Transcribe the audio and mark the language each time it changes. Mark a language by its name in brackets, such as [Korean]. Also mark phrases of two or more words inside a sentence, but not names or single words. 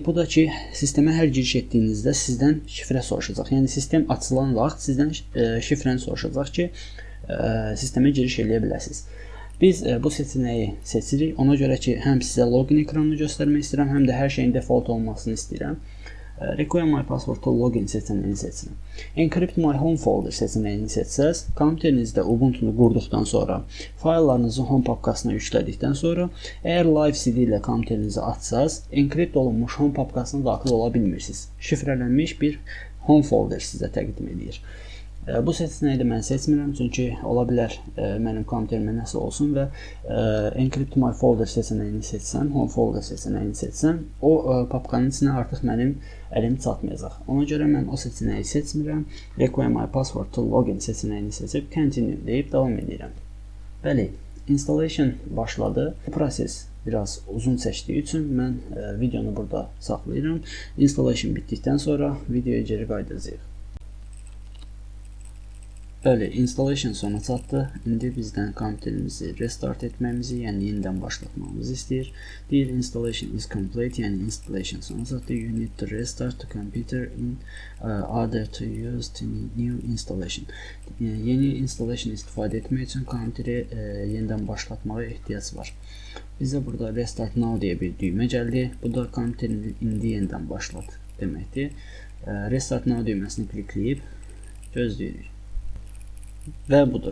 [Azerbaijani] Bu da ki, sistemə hər giriş etdiyinizdə sizdən şifrə soruşacaq. Yəni sistem açılan vaxt sizdən şifrəni soruşacaq ki, sistemə giriş edə biləsiniz. Biz bu seçeneği seçirik. Ona görə ki, həm sizə login ekranını göstərmək istəyirəm, həm də hər şeyin default olmasını istəyirəm. [English] Require My Password to Login [Azerbaijani] seçenəyini seçirəm. [English] Encrypt My Home Folder [Azerbaijani] seçenəyini seçsəz, kompüterinizdə Ubuntu-nu qurduqdan sonra, fayllarınızı home papkasına yüklədikdən sonra, əgər Live CD ilə kompüterinizi açsaz, encrypt olunmuş home papkasına daxil ola bilmirsiniz. Şifrələnmiş bir [English] home folder [Azerbaijani] sizə təqdim edir. Bu seçeneği də mən seçmirəm, çünki ola bilər mənim kompüterimə nəsə olsun və [English] Encrypt My Folder [Azerbaijani] seçenəyini seçsəm, [English] Home Folder [Azerbaijani] seçenəyini seçsəm, o papkanın içinə artıq mənim əlim çatmayacaq. Ona görə mən o seçeneği seçmirəm. [English] Require My Password to Login [Azerbaijani] seçenəyini seçib Continue deyib davam edirəm. Bəli, installation başladı. Bu proses biraz uzun seçdiyi üçün mən videonu burada saxlayıram. Installation bitdikdən sonra videoya geri qayıdacağıq. Bəli, installation sona çatdı. İndi bizdən kompüterimizi restart etmemizi, yəni yenidən başlatmamızı istəyir. [English] Deyir installation is complete, [Azerbaijani] yəni installation sona çatdı. [English] You need to restart the computer in order to use the new installation. [Azerbaijani] Yeni installation istifadə etmək üçün kompüteri yenidən başlatmağa ehtiyac var. Bizə burada [English] restart now [Azerbaijani] deyə bir düymə gəldi. Bu da kompüterini indi yenidən başlat deməkdir. [English] Restart now [Azerbaijani] düyməsini klikləyib gözləyirik. Və budur.